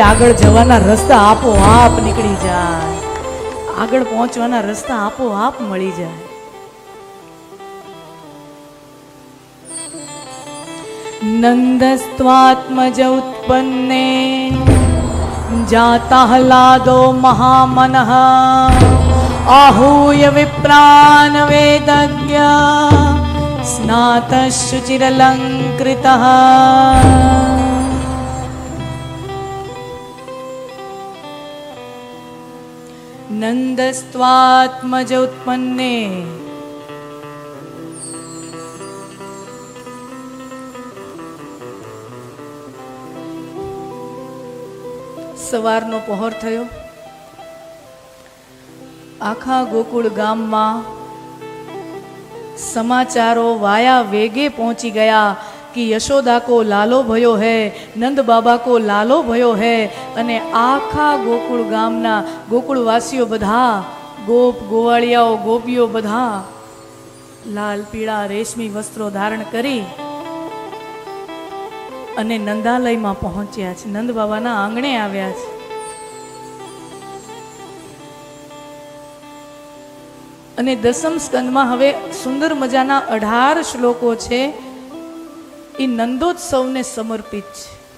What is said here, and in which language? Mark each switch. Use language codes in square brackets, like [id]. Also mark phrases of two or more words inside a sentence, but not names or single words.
[gu] આગળ જવાના રસ્તા આપોઆપ નીકળી જાય, આગળ પહોંચવાના રસ્તા આપોઆપ મળી જાય. [sa] નંદસ્ત્વાત્મજ ઉત્પન્ને જાતા હલાદો મહામનઃ आहूय विप्रान् वेदज्ञ स्नातशुचिरलङ्कृतः नन्दस्त्वात्मज उत्पन्ने [gu] સવારનો પહોર થયો. આખા ગોકુળ ગામમાં સમાચારો વાયા વેગે પહોંચી ગયા [bra] कि यशोदा को लालो भयो है, नंद बाबा को लालो भयो है. [gu] અને આખા ગોકુળ ગામના ગોકુળવાસીઓ બધા, ગોપ ગોવાળિયાઓ ગોપીઓ બધા લાલ પીડા રેશમી વસ્ત્રો ધારણ કરી અને નંદાલયમાં પહોંચ્યા છે, નંદ બાબાના આંગણે આવ્યા છે. અને દસમ સ્કંદમાં હવે સુંદર મજાના 18 શ્લોકો છે, એ નંદોત્સવને સમર્પિત છે.